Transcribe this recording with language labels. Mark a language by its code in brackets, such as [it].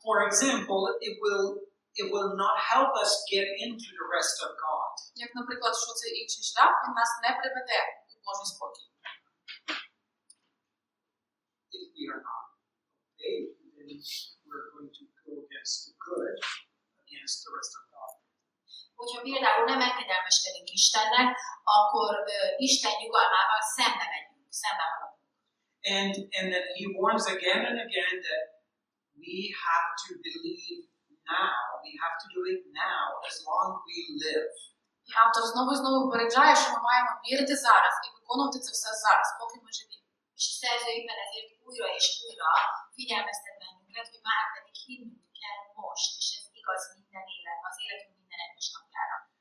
[en] For example, it will not help us get into the rest of God. [uk] Як, наприклад, що цей інший шлях, він нас не приведе у Божий спокій. [en] If we are not obeyed, then we're going to go against the good, against the rest of God. [hu] Hogyha például nem engedelmeskedünk Istennek, akkor Isten nyugalmával szembe megyünk, szembe haladunk. [en] And then he warns again and again that we have to believe now. We have to do it now as long as we live. [uk] І автор знову і знову попереджає, що ми маємо вірити зараз і виконувати це все зараз, поки ми живі. [hu] És a szerző éppen ezért újra és újra figyelmeztet bennünket, hogy már pedig hinnünk kell most, és ez igaz minden élet, az életünk minden egyes napjára.